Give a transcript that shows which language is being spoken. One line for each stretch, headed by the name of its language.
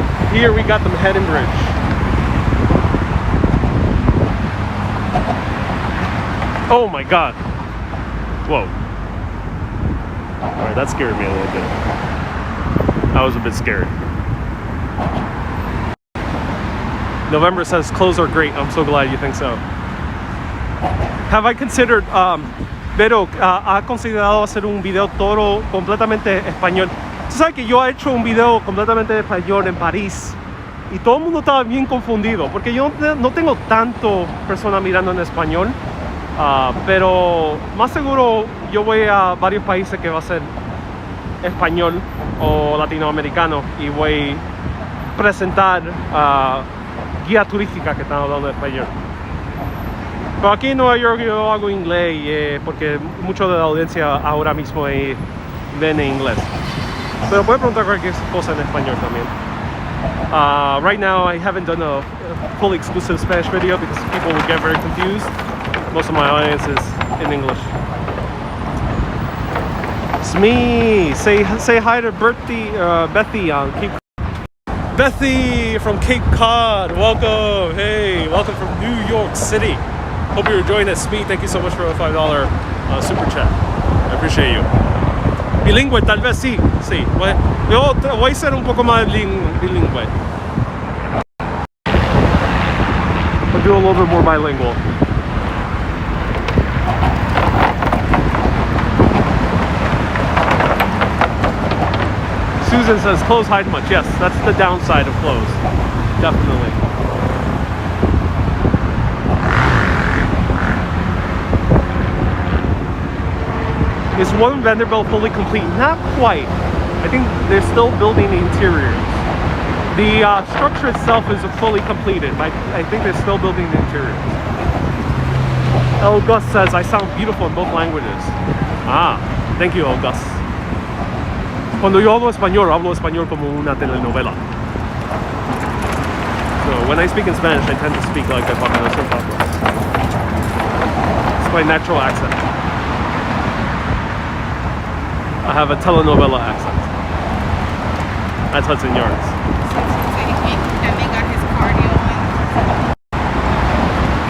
English: Here we got the Manhattan Bridge. Oh my god. Whoa. Alright, that scared me a little bit. I was a bit scared. November says clothes are great. I'm so glad you think so. Have I considered,
Spanish: Vero, ¿ha considerado hacer un video todo completamente español? Tú sabes que yo he hecho un video completamente español en París y todo el mundo estaba bien confundido porque yo no tengo tanto personas mirando en español, pero más seguro yo voy a varios países que va a ser español o latinoamericano y voy a presentar guía turística que están hablando de español. Pero aquí en Nueva York yo hago inglés porque mucho de la audiencia ahora mismo ven en inglés. Pero puede preguntar cualquier cosa en español también.
English: Right now I haven't done a fully exclusive Spanish video because people would get very confused. Most of my audience is in English. It's me. Say hi to Bethy on Cape. Bethy from Cape Cod. Welcome. Hey, welcome from New York City. Hope you're enjoying this. Me, thank you so much for a $5 super chat. I appreciate you.
Spanish: Bilingüe, tal vez sí. Yo voy a ser un poco más bilingüe.
English: I'll do a little bit more bilingual. Susan says clothes hide much. Yes, that's the downside of clothes. Definitely. Is one Vanderbilt fully complete? Not quite. I think they're still building the interiors. The structure itself is fully completed, but I think they're still building the interiors. El Gus says, I sound beautiful in both languages. Ah, thank you, El Gus.
Spanish: Cuando yo hablo español como una telenovela.
English: So when I speak in Spanish, I tend to speak like a soap opera. It's my natural accent. I have a telenovela accent. That's Hudson Yards. That man got his cardio in.